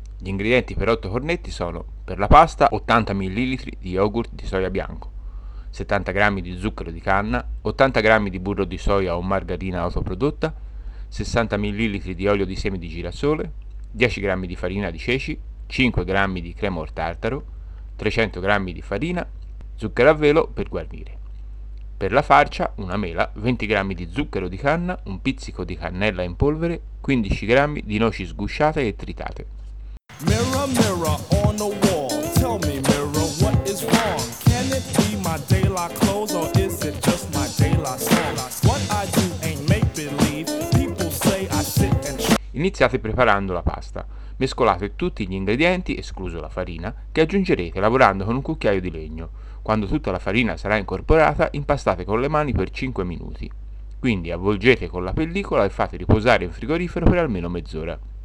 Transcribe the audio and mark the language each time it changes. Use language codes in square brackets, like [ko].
[it] Gli ingredienti per 8 cornetti sono, per la pasta, 80 ml di yogurt di soia bianco, 70 g di zucchero di canna, 80 g di burro di soia o margarina autoprodotta, 60 ml di olio di semi di girasole, 10 g di farina di ceci, 5 g di crema al tartaro, 300 g di farina, zucchero a velo per guarnire. Per la farcia, una mela, 20 g di zucchero di canna, un pizzico di cannella in polvere, 15 g di noci sgusciate e tritate. [en] Mirror, mirror on the wall, tell me mirror what is wrong? Can it be my daylight clothes or is it just my daylight soul? What I do ain't make believe, people say I sit and... [it] Iniziate preparando la pasta. Mescolate tutti gli ingredienti, escluso la farina, che aggiungerete lavorando con un cucchiaio di legno. Quando tutta la farina sarà incorporata, impastate con le mani per 5 minuti. Quindi avvolgete con la pellicola e fate riposare in frigorifero per almeno mezz'ora.